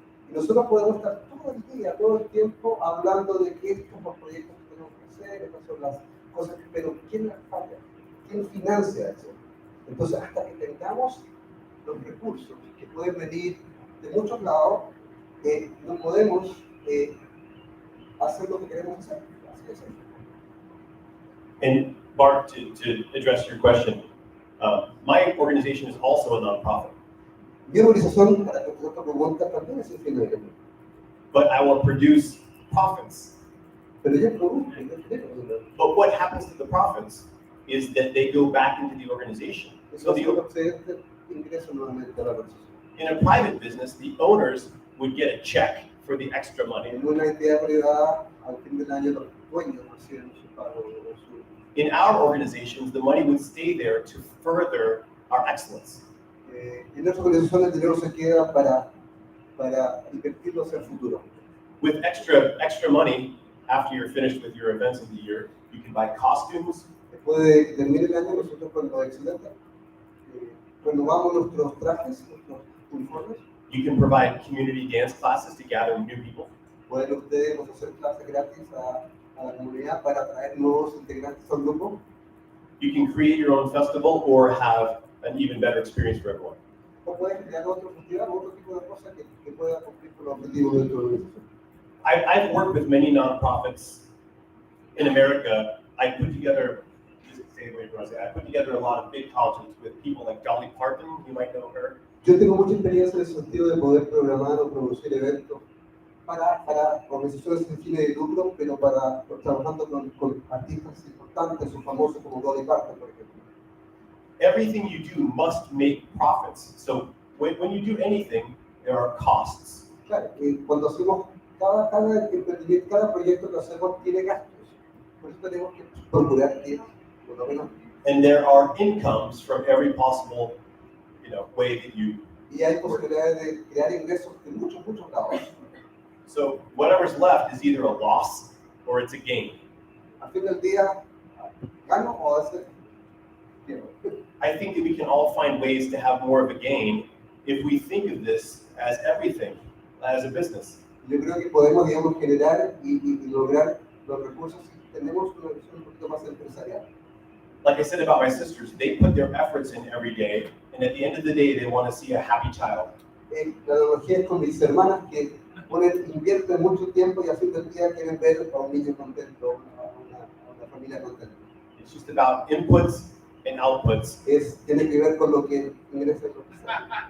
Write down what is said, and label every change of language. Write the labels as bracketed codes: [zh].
[es] Y nosotros podemos estar todo el día, todo el tiempo, hablando de que estos son los proyectos que tenemos que hacer, estas son las cosas, pero ¿quién las paga? ¿Quién financia eso? Entonces, hasta que tengamos los recursos que pueden venir de muchos lados, no podemos hacer lo que queremos hacer. Así es. [en] And Bart, to address your question, my organization is also a nonprofit. [es] Mi organización, para que esta pregunta, también es sin fines de lucro. [en] but I will produce profits. [es] Pero yo produzco, yo genero dinero. [en] But what happens to the profits is that they go back into the organization. So [es] Entonces, [en] the, [es] los excedentes ingresan nuevamente a la organización. [en] in a private business, the owners would get a check for the extra money. [es] En una entidad privada, al fin del año, los dueños reciben su pago o su... [en] In our organizations, the money would stay there to further our excellence. [es] En nuestra organización el dinero se queda para invertirlo hacia el futuro. [en] With extra money, after you're finished with your events of the year, you can buy costumes, [es] Después de que termine el año, nosotros cuando excelente, renovamos nuestros trajes, nuestros uniformes. [en] you can provide community dance classes to gather new people. [es] Pueden ustedes ofrecer clases gratis a la comunidad para atraer nuevos integrantes al grupo. [en] You can create your own festival or have an even better experience for everyone. [es] O pueden crear otro festival, otro tipo de cosas que pueda cumplir con los objetivos de tu organización. [en] I've worked with many nonprofits in America. I put together, I put together a lot of big colleges with people like Dolly Parton, you might know her. [es] Yo tengo mucha experiencia en el sentido de poder programar o producir eventos para organizaciones sin fines de lucro, pero trabajando con artistas importantes o famosos como Dolly Parton, por ejemplo. [en] Everything you do must make profits. So when you do anything, there are costs. [es] Claro, cuando hacemos cada emprendimiento, cada proyecto que hacemos tiene gastos. Por eso tenemos que procurar que, por lo menos, [en] And there are incomes from every possible, way that you. [es] y hay posibilidades de crear ingresos de muchos lados. [en] So whatever's left is either a loss or it's a gain. [es] Al fin del día, gano o a veces pierdo. [en] I think that we can all find ways to have more of a gain if we think of this as everything, as a business. [es] Yo creo que podemos, digamos, generar y lograr los recursos si tenemos una visión un poquito más empresarial. [en] Like I said about my sisters, they put their efforts in every day, and at the end of the day, they want to see a happy child. [es] La analogía es con mis hermanas que invierten mucho tiempo y a fin del día quieren ver a un niño contento, a una familia contenta. [en] It's just about inputs and outputs. [es] Tiene que ver con lo que ingresa y lo que sale.